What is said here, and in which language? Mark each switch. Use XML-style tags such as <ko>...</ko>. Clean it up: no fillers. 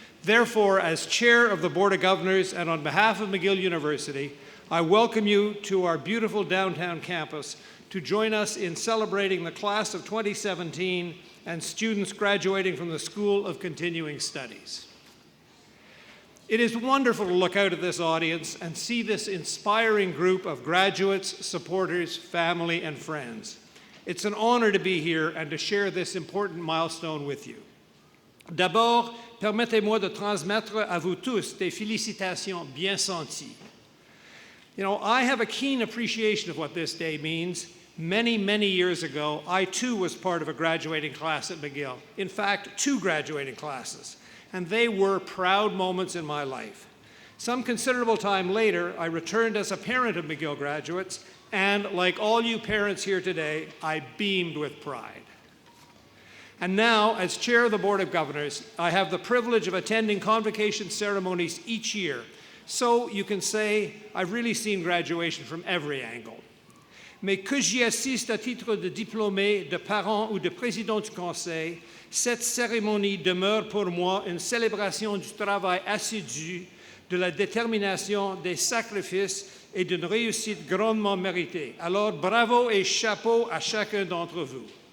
<en>Therefore, as Chair of the Board of Governors and on behalf of McGill University, I welcome you to our beautiful downtown campus to join us in celebrating the class of 2017 and students graduating from the School of Continuing Studies. It is wonderful to look out at this audience and see this inspiring group of graduates, supporters, family, and friends. It's an honor to be here and to share this important milestone with you.</en> <fr>D'abord, permettez-moi de transmettre à vous tous des félicitations bien senties.</fr> <en>You know, I have a keen appreciation of what this day means. Many, many years ago, I too was part of a graduating class at McGill. In fact, 2 graduating classes. And they were proud moments in my life. Some considerable time later, I returned as a parent of McGill graduates, and like all you parents here today, I beamed with pride. And now, as Chair of the Board of Governors, I have the privilege of attending convocation ceremonies each year, so you can say I've really seen graduation from every angle.</en> <fr>Mais que j'y assiste à titre de diplômé, de parent ou de président du Conseil, cette cérémonie demeure pour moi une célébration du travail assidu, de la détermination, des sacrifices et d'une réussite grandement méritée. Alors bravo et chapeau à chacun d'entre vous.</fr>